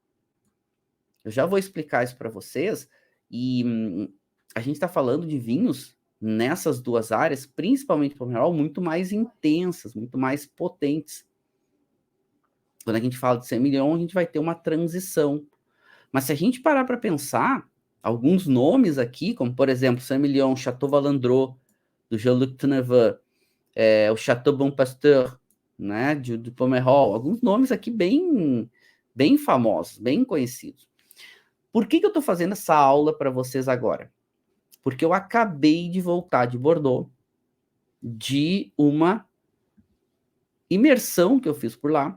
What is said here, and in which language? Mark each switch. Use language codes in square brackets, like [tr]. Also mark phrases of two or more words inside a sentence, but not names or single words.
[pt] Eu já vou explicar isso para vocês, e a gente está falando de vinhos nessas duas áreas, principalmente Pomerol, muito mais intensas, muito mais potentes. Quando a gente fala de Saint-Emilion, a gente vai ter uma transição. Mas se a gente parar para pensar, alguns nomes aqui, como por exemplo, Saint-Emilion, Chateau Valandrot, do Jean-Luc Tenevin, o Chateau Bon Pasteur, né, do Pomerol, alguns nomes aqui bem famosos, bem conhecidos. Por que eu estou fazendo essa aula para vocês agora? Porque eu acabei de voltar de Bordeaux, de uma imersão que eu fiz por lá.